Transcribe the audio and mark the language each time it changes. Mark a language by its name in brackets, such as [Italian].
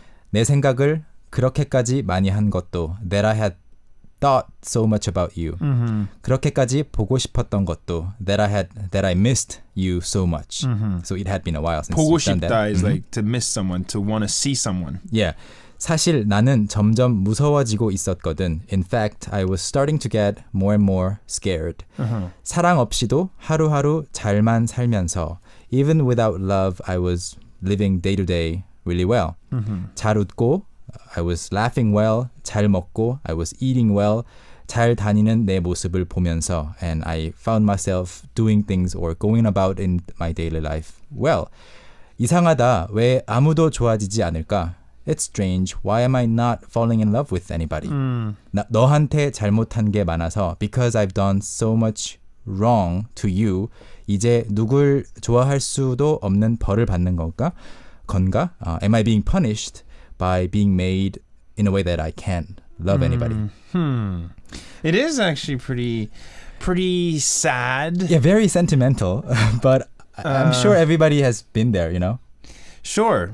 [Korean] 내 생각을 그렇게까지 많이 한 것도 [English] that I had thought so much about you. [Korean] 그렇게까지 보고 싶었던 것도 [English] that I missed you so much. So it had been a while since [Korean] 보고 [English] you've done [Korean] 싶다 [English] that. is like to miss someone, to want to see someone. Yeah. [Korean] 사실 나는 점점 무서워지고 있었거든. [English] In fact, I was starting to get more and more scared. [Korean] 사랑 없이도 하루하루 잘만 살면서 [English] even without love, I was living day to day really well. [Korean] 잘 웃고, [English] I was laughing well. [Korean] 잘 먹고, [English] I was eating well. [Korean] 잘 다니는 내 모습을 보면서 [English] and I found myself doing things or going about in my daily life well. [Korean] 이상하다. 왜 아무도 좋아지지 않을까? [English] It's strange. Why am I not falling in love with anybody? [Korean] 너한테 잘못한 게 많아서 [English] because I've done so much wrong to you. [Korean] 이제 누굴 좋아할 수도 없는 벌을 받는 건가? [English] Am I being punished by being made in a way that I can't love anybody? It is actually pretty sad. Yeah, very sentimental. But I'm sure everybody has been there, you know? Sure.